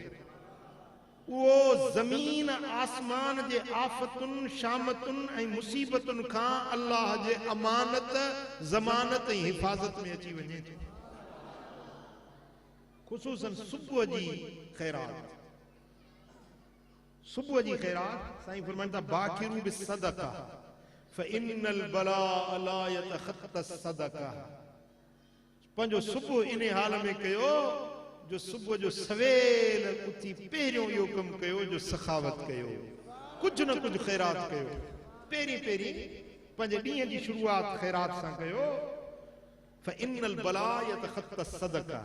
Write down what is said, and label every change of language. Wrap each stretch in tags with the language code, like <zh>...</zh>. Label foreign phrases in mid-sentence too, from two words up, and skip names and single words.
<sd>वो ज़मीन आसमान जे आफ़तुनि, शामतुनि ऐं मुसीबतुनि खां अल्लाह जे अमानत, ज़मानत ऐं हिफ़ाज़त में अची वञे थो। ख़ुसूसन सुबुह जी ख़ैरात। सुबुह जी ख़ैरात साईं फरमाइनि था</sd> <ar>باكروا بالصدقة فإن البلاء لا يتخطى الصدقة.</ar> <sd>पंहिंजो सुबुह इन हाल में कयो जो सुबुह जो सवेल उथी पहिरियों इहो कमु कयो जो सखावत कयो, कुझु न कुझु ख़ैरात कयो। पहिरीं पहिरीं पंहिंजे ॾींहं जी शुरूआत ख़ैरात सां कयो।</sd> <ar>فإن البلاء يتخطى الصدقة.</ar>